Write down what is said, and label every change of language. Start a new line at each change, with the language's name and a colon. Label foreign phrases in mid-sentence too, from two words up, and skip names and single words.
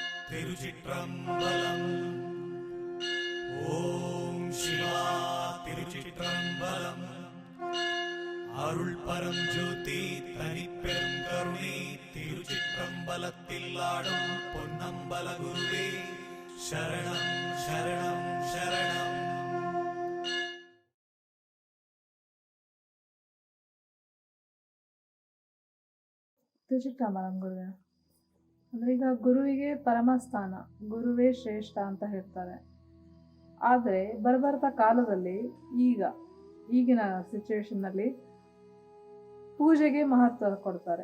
Tamil: திருச்சிற்றம்பலம். ஓம் சிவா திருச்சிற்றம்பலம். அருள் பரம் ஜோதி தனிப்பெரும் கருணை திருச்சிற்றம்பலத்தில் ஆடும் பொன்னம்பல குருவே சரணம் சரணம் சரணம்.
Kannada: ತಿರುಚಿಟ್ಟಂಬಲಂ ಗುರುವೆ ಅಂದರೆ ಈಗ ಗುರುವಿಗೆ ಪರಮಸ್ಥಾನ, ಗುರುವೇ ಶ್ರೇಷ್ಠ ಅಂತ ಹೇಳ್ತಾರೆ. ಆದರೆ ಬರ್ಬರ್ತಾ ಕಾಲದಲ್ಲಿ ಈಗಿನ ಸಿಚುವೇಶನ್ನಲ್ಲಿ ಪೂಜೆಗೆ ಮಹತ್ವ ಕೊಡ್ತಾರೆ.